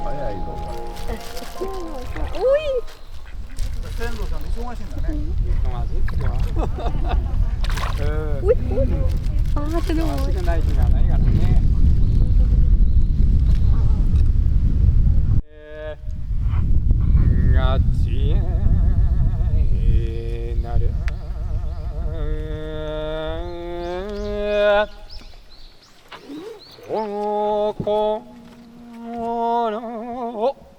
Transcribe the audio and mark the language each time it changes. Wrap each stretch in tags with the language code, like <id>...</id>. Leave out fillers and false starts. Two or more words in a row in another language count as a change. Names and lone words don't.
<ja>最後は</ja> <th>อุ้ย</th> <ja>線路さん忙しいんだね忙しいですよ</ja> <th>อุ้ยจะดู</th> <ja>忙しくない日がないからねがちなるおこの</ja>